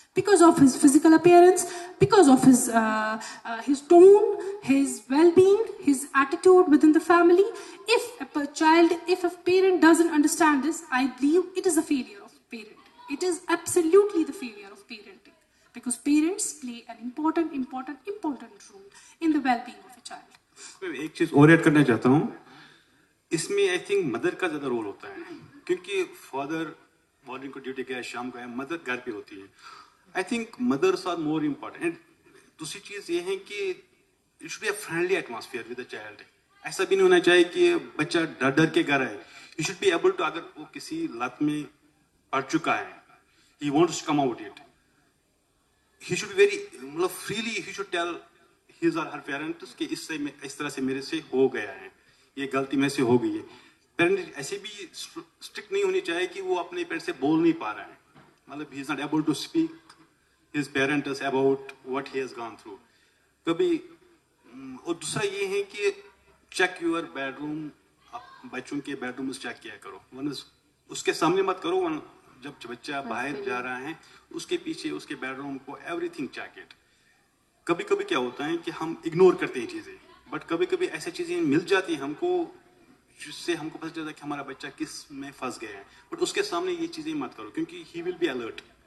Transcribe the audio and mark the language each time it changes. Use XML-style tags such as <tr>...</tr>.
<en>Because of his physical appearance, because of his tone, his well-being, his attitude within the family. If a parent doesn't understand this, I believe it is a failure of parent. It is absolutely the failure of parenting. Because parents play an important role in the well-being of a child.</en> <hi>मैं एक चीज और add करना चाहता हूँ. इसमें</hi> <en>I think</en> <hi>mother का ज्यादा रोल होता है, क्योंकि फादर मॉर्निंग को ड्यूटी गया, शाम को आया, मदर घर पे होती है.</hi> <en>I think mothers are more important.</en> <hi>दूसरी चीज ये है कि</hi> <en>It should be a friendly atmosphere with the child.</en> <hi>ऐसा भी नहीं होना चाहिए कि बच्चा डर डर के घर आए.</hi> <en>you should be able to,</en> <hi>अगर वो किसी लत में पड़ चुका है,</hi> <en>he wants to come out it,</en> <hi>he should very मतलब freely</hi> <en>he should tell his</en> <hi>और हर पेरेंट्स कि इस तरह से मेरे से हो गया है, ये गलती मेरे से हो गई है. पेरेंट ऐसे भी स्ट्रिक्ट नहीं होनी चाहिए कि वो अपने पेरेंट से बोल नहीं पा रहा है.</hi> <en>मतलब he is not able to speak his parents about what he has gone through.</en> <hi>कभी और दूसरा ये है कि</hi> <en>check your bedroom,</en> <hi>बच्चों के बेडरूम चेक किया करो, वन उसके सामने मत करो, वन जब बच्चा बाहर जा रहा है उसके पीछे उसके बेडरूम को</hi> <en>Everything check it.</en> <hi>कभी कभी क्या होता है कि हम इग्नोर करते हैं चीजें, बट कभी कभी ऐसी चीजें मिल जाती हैं हमको जिससे हमको पता चलता है कि हमारा बच्चा किस में फंस गया है, बट उसके सामने ये चीजें मत करो क्योंकि</hi> <en>He will be alert.</en>